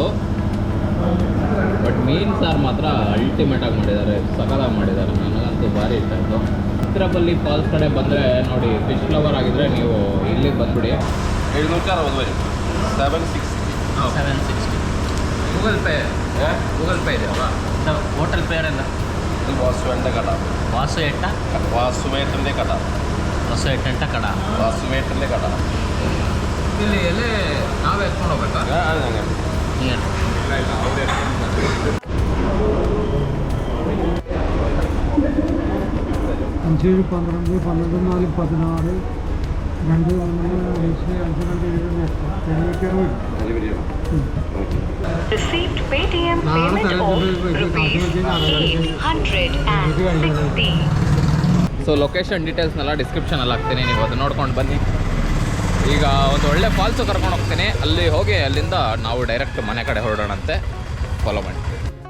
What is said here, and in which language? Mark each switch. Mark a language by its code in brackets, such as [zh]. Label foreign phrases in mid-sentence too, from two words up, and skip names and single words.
[kn] ಬಟ್ ಮೀನು ಸಾರು ಮಾತ್ರ ಅಲ್ಟಿಮೇಟಾಗಿ ಮಾಡಿದ್ದಾರೆ, ಸಕಲಾಗಿ ಮಾಡಿದ್ದಾರೆ. ನನಗಂತೂ ಭಾರಿ ಇಷ್ಟ ಆಯಿತು. ಅತಿರಪಲ್ಲಿ ಫಾಲ್ಸ್ ಕಡೆ ಬಂದರೆ ನೋಡಿ, [en] fish lover [kn] ಆಗಿದ್ದರೆ ನೀವು ಇಲ್ಲಿಗೆ ಬಂದುಬಿಡಿ. [ml] 760 വരും. 760. [kn] ಗೂಗಲ್ ಪೇ ಇದೆ ಅಲ್ವಾ? ಹೋಟೆಲ್ ಪೇರೆಲ್ಲ [ml] ഇത് വാസുവേട്ടൻ്റെ കട. വാസുവേട്ടൻ്റെ കട. വാസുവേട്ടൻ്റെ കട. [kn] ಇಲ್ಲಿ ಎಲೆ ನಾವೇ ಎತ್ಕೊಂಡು ಹೋಗ್ಬೇಕಾ? [ml] അത് ഞങ്ങൾ അഞ്ചേഴ് 12, 12, 4, 16, 2, 1, 5, 5, 760. [en] Received Paytm payment of ₹860. so location [kn] ಡೀಟೇಲ್ಸ್ನೆಲ್ಲ ಡಿಸ್ಕ್ರಿಪ್ಷನಲ್ಲಿ ಹಾಕ್ತೀನಿ, ನೀವು ಅದು ನೋಡ್ಕೊಂಡು ಬನ್ನಿ. ಈಗ ಒಂದು ಒಳ್ಳೆ ಫಾಲ್ಸು ಕರ್ಕೊಂಡು ಹೋಗ್ತೀನಿ. ಅಲ್ಲಿ ಹೋಗಿ ಅಲ್ಲಿಂದ ನಾವು ಡೈರೆಕ್ಟ್ ಮನೆ ಕಡೆ ಹೊರಡೋಣಂತೆ. ಫಾಲೋ ಮಾಡಿ.